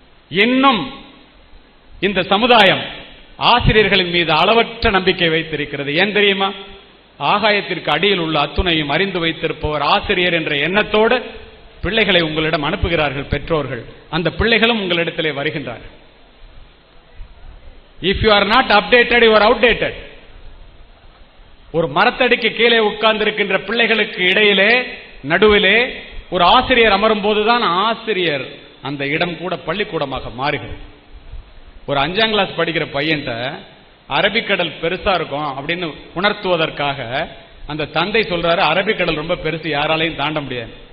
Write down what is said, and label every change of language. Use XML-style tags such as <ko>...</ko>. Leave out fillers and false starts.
<ta>இன்னும் இந்த சமுதாயம் ஆசிரியர்களின் மீது அளவற்ற நம்பிக்கை வைத்திருக்கிறது. ஏன் தெரியுமா? ஆகாயத்திற்கு அடியில் உள்ள அத்துணையும் அறிந்து வைத்திருப்பவர் ஆசிரியர் என்ற எண்ணத்தோடு பிள்ளைகளை உங்களிடம் அனுப்புகிறார்கள் பெற்றோர்கள். அந்த பிள்ளைகளும் உங்களிடத்திலே வருகின்றார்கள்.</ta> <en>If you are not updated, you are outdated.</en> <ta>ஒரு மரத்தடிக்கு கீழே உட்கார்ந்திருக்கின்ற பிள்ளைகளுக்கு இடையிலே நடுவிலே ஒரு ஆசிரியர் அமரும் போதுதான் ஆசிரியர் அந்த இடம் கூட பள்ளிக்கூடமாக மாறுகிறது. ஒரு 5ஆம் கிளாஸ் படிக்கிற பையன்ட்ட அரபிக்கடல் பெருசா இருக்கும் அப்படின்னு உணர்த்துவதற்காக அந்த தந்தை சொல்றாரு, அரபிக்கடல் ரொம்ப பெருசு, யாராலையும் தாண்ட முடியாது.</ta>